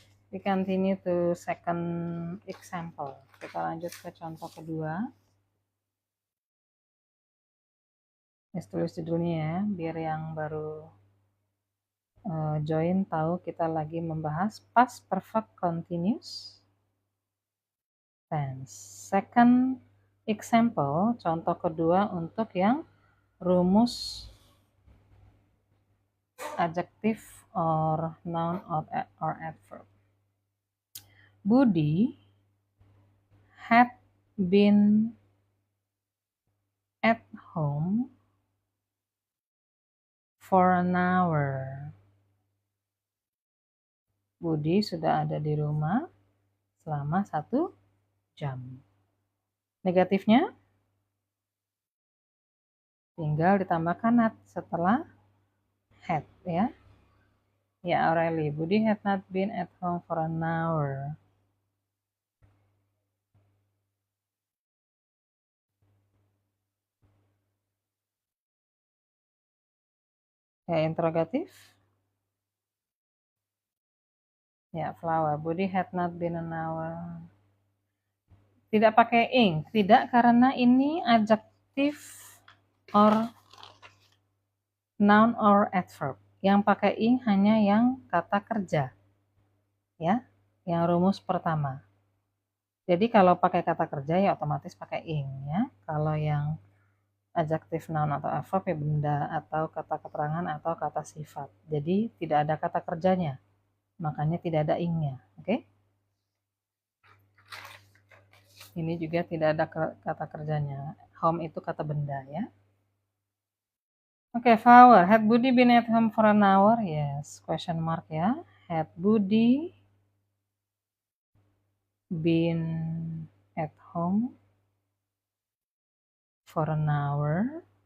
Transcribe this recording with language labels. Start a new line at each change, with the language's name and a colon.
English: We continue to second example.
Indonesian: Kita lanjut ke contoh kedua. Tulis judulnya ya, biar yang baru join tahu kita lagi membahas past perfect continuous tense.
English: Second example,
Indonesian: contoh kedua untuk yang rumus adjective or noun or adverb.
English: Budi had been at home for an hour.
Indonesian: Budi sudah ada di rumah selama 1 jam. Negatifnya tinggal ditambahkan not setelah had ya.
English: Ya, Aureli, Budi had not been at home for an hour.
Indonesian: Ya, interrogatif.
English: Ya, flower. Budi had not been an hour.
Indonesian: Tidak pakai ing. Tidak, karena ini adjective or noun or adverb. Yang pakai ing hanya yang kata kerja. Ya, yang rumus pertama. Jadi kalau pakai kata kerja ya otomatis pakai ing ya. Kalau yang adjective noun atau adverb ya benda atau kata keterangan atau kata sifat. Jadi tidak ada kata kerjanya. Makanya tidak ada ing-nya. Oke? Ini juga tidak ada kata kerjanya. Home itu kata benda ya. Oke, flower.
English: Had Budi been at home for an hour? Yes. Question mark ya. Had Budi been at home for an hour?